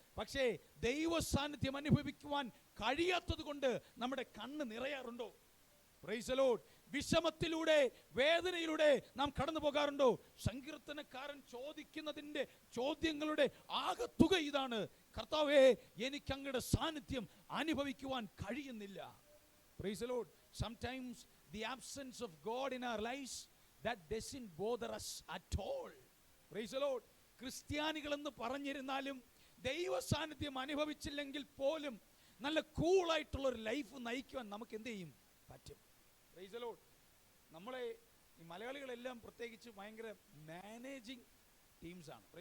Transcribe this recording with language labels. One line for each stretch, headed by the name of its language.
Malayalam: പക്ഷേ ദൈവ സാന്നിധ്യം അനുഭവിക്കുവാൻ കഴിയാത്തത് കൊണ്ട് നമ്മുടെ കണ്ണ് നിറയാറുണ്ടോ?
English: Praise the Lord.
Malayalam: വിഷമത്തിലൂടെ, വേദനയിലൂടെ നാം കടന്നു പോകാറുണ്ടോ? സങ്കീർത്തനക്കാരൻ ചോദിക്കുന്നതിൻ്റെ ചോദ്യങ്ങളുടെ ആകത്തുക ഇതാണ്: കർത്താവേ, എനിക്ക് അങ്ങയുടെ സാന്നിധ്യം അനുഭവിക്കുവാൻ കഴിയുന്നില്ല.
English: Praise the Lord. Sometimes the absence of God in our lives, that doesn't bother us at all. Praise the Lord.
Malayalam: ക്രിസ്ത്യാനികൾ എന്ന് പറഞ്ഞിരുന്നാലും ദൈവ സാന്നിധ്യം അനുഭവിച്ചില്ലെങ്കിൽ പോലും നല്ല കൂളായിട്ടുള്ള ഒരു ലൈഫ് നയിക്കുവാൻ നമുക്ക് എന്ത് ചെയ്യും? പറ്റും.
English: Praise the Lord.
Malayalam: നമ്മളെ ഈ മലയാളികളെല്ലാം പ്രത്യേകിച്ച് ഭയങ്കര മാനേജിങ് ടീംസാണ്.